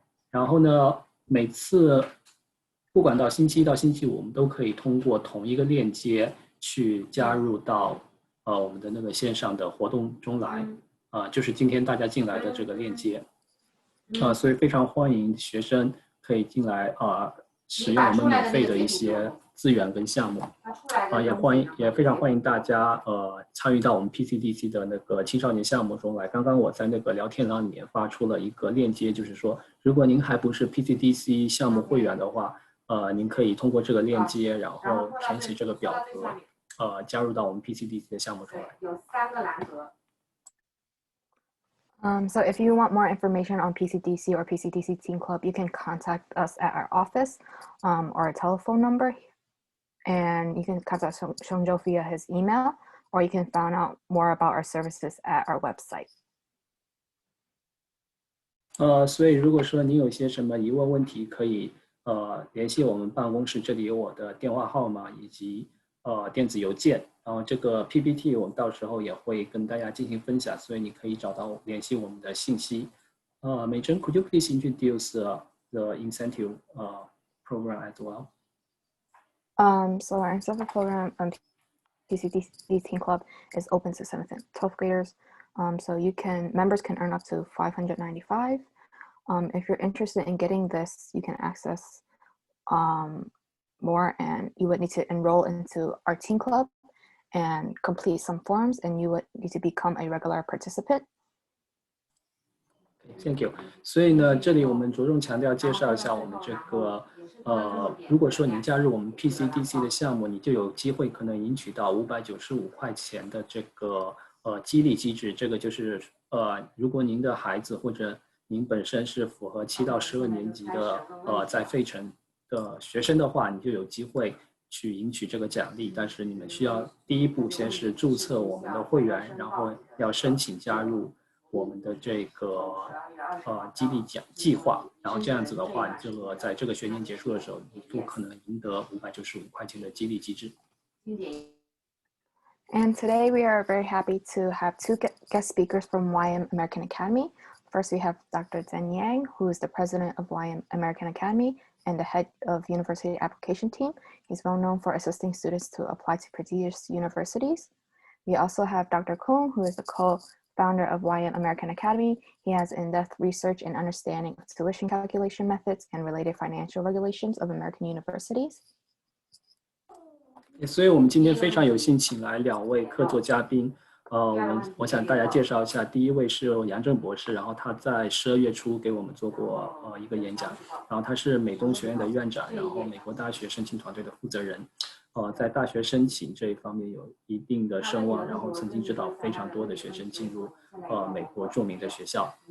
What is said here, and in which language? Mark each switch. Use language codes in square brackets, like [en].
[zh] 然后呢，每次不管到星期一到星期五，我们都可以通过同一个链接去加入到我们的那个线上的活动中来，就是今天大家进来的这个链接，所以非常欢迎学生可以进来使用我们免费的一些资源跟项目，也非常欢迎大家参与到我们 PCDC 的那个青少年项目中来。刚刚我在那个聊天栏里面发出了一个链接，就是说如果您还不是 PCDC 项目会员的话，您可以通过这个链接，然后填写这个表格，加入到我们 PCDC 的项目中来。有3个栏格。 [en] So if you want more information on PCDC or PCDC Teen Club, you can contact us at our office or our telephone number. And you can contact Seongjo via his email, or you can find out more about our services at our website. [zh] 所以如果说你有些什么疑问问题，可以联系我们办公室，这里有我的电话号码以及电子邮件。然后这个 PPT 我们到时候也会跟大家进行分享，所以你可以找到联系我们的信息。 [en] 美珍 ，Could you please introduce the incentive program as well? So our incentive program PCDC Teen Club is open to 7th and 12th graders. So members can earn up to $595. If you're interested in getting this, you can access more, and you would need to enroll into our teen club and complete some forms, and you would need to become a regular participant. Thank you. [zh] 所以呢，这里我们着重强调介绍一下我们这个如果说你加入我们 PCDC 的项目，你就有机会可能赢取到595块钱的这个激励机制。这个就是如果您的孩子或者您本身是符合7到12年级的在费城的学生的话，你就有机会去赢取这个奖励。但是你们需要第一步先是注册我们的会员，然后要申请加入我们的这个激励计划，然后这样子的话，你在这个学年结束的时候，你就可能赢得595块钱的激励机制。 [en] And today we are very happy to have 2 guest speakers from YM American Academy. First, we have Dr. Zhen Yang, who is the president of YM American Academy and the head of university application team. He's well known for assisting students to apply to prestigious universities. We also have Dr. Kung, who is the co-founder of YM American Academy. He has in-depth research and understanding of tuition calculation methods and related financial regulations of American universities. [zh] 所以我们今天非常有幸请来2位客座嘉宾。我想大家介绍一下，第一位是杨正博士，然后他在12月初给我们做过一个演讲，然后他是美东学院的院长，然后美国大学申请团队的负责人，在大学申请这一方面有一定的声望，然后曾经指导非常多的学生进入美国著名的学校。